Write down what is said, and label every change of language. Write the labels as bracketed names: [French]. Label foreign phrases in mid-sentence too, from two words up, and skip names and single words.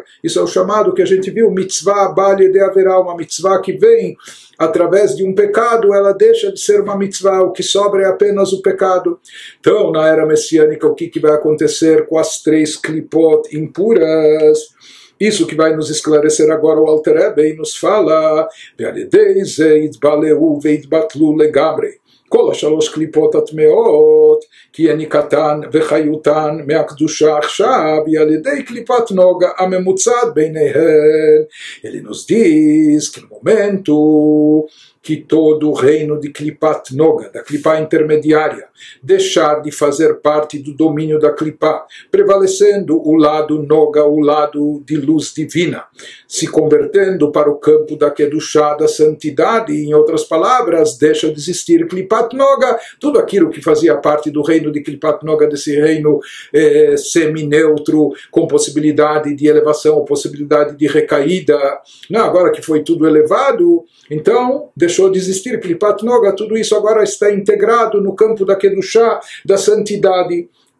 [Portuguese] Isso é o chamado que a gente viu, [Hebrew] מצווה הבאה בעבירה, [Portuguese] uma mitzvah que vem através de um pecado, ela deixa de ser uma mitzvah, o que sobra é apenas o pecado. Então, na era messiânica, o que vai acontecer com as três klipot impuras? Isso que vai nos esclarecer agora o Alter Rebbe, e nos fala [Hebrew] כל השלוש קליפות הטמאות, כי יניקתן וחיותן מהקדושה עכשיו, היא על ידי קליפת נוגה הממוצעת ביניהן. [Portuguese] Ele nos diz que no momento que todo o reino de Klipat Noga, da Klipá intermediária, deixar de fazer parte do domínio da Klipá, prevalecendo o lado Noga, o lado de luz divina, se convertendo para o campo da Kedushá, da santidade, em outras palavras, deixa de existir Klipat Noga, tudo aquilo que fazia parte do reino de Klipat Noga, desse reino semi-neutro, com possibilidade de elevação, ou possibilidade de recaída, não, agora que foi tudo elevado, então deixou de existir Klipat Noga, tudo isso agora está integrado no campo da Kedushá, da santidade.